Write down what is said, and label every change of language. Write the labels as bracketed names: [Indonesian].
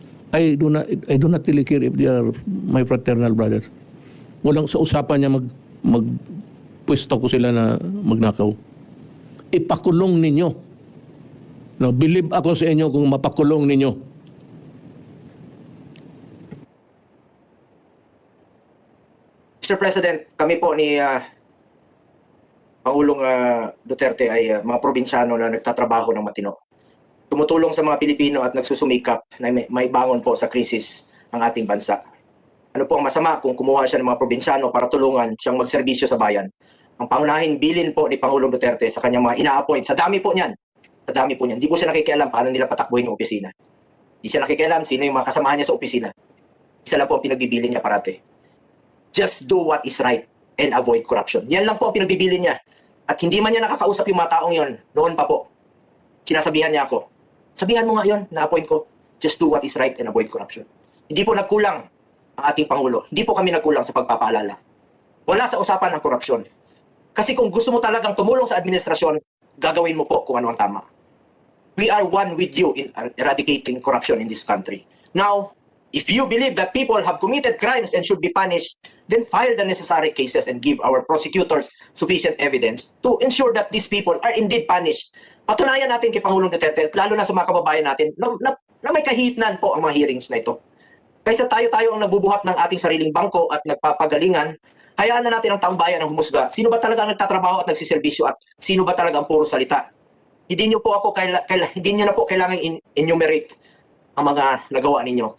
[English] I do not really care if they are my fraternal brothers. [Filipino] Walang sa usapan niya magpwesto ko sila na magnakaw. Ipakulong ninyo. [English] No, believe [Filipino] ako sa inyo kung mapakulong ninyo. [English] Mr. [Filipino] President, kami po ni Pangulong Duterte ay mga probinsyano na nagtatrabaho ng matino. Tumutulong sa mga Pilipino at nagsusumikap na may bangon po sa krisis ang ating bansa. Ano po ang masama kung kumuha siya ng mga probinsyano para tulungan siyang magserbisyo sa bayan? Ang pangunahing bilin po ni Pangulong Duterte sa kanyang mga ina-appoint, sa dami po niyan, Hindi po siya nakikialam paano nila patakbuhin yung opisina. Hindi siya nakikialam sino yung mga kasamahan niya sa opisina. Isa lang po ang pinagbibilin niya parate. [English] Just do what is right and avoid corruption. [Filipino] Yan lang po ang pinagbibilin niya. At hindi man niya nakakausap yung mga taong yon, noon pa po. Sinasabihan niya ako, sabihan mo nga yon, na-appoint ko. [English] Just do what is right and avoid corruption. [Filipino] Hindi po nagkulang ang ating Pangulo. Hindi po kami nagkulang sa pagpapaalala. Wala sa usapan ng korupsyon. Kasi kung gusto mo talagang tumulong sa administrasyon, gagawin mo po kung ano ang tama. [English] We are one with you in eradicating corruption in this country. Now, if you believe that people have committed crimes and should be punished, then file the necessary cases and give our prosecutors sufficient evidence to ensure that these people are indeed punished. [Filipino] Patunayan natin kay Pangulong Duterte, lalo na sa mga kababayan natin, na may kahitnan po ang mga hearings na ito. Kaysa tayo ang nagbubuhat ng ating sariling bangko at nagpapagalingan, hayaan na natin ang taong bayan ang humusga. Sino ba talaga ang nagtatrabaho at nagsiservisyo at sino ba talaga ang puro salita? Hindi nyo na po kailangan enumerate ang mga nagawa ninyo.